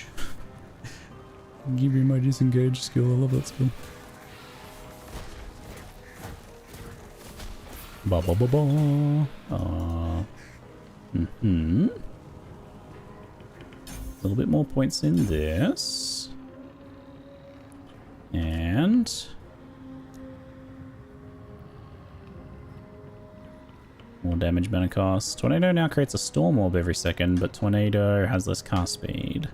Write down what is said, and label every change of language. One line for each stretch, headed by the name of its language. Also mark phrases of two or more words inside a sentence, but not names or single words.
English: Give me my disengage skill. I love that skill. Ba ba ba ba. A little bit more points in this, and more damage mana cost. Tornado now creates a storm orb every second, but Tornado has less cast speed.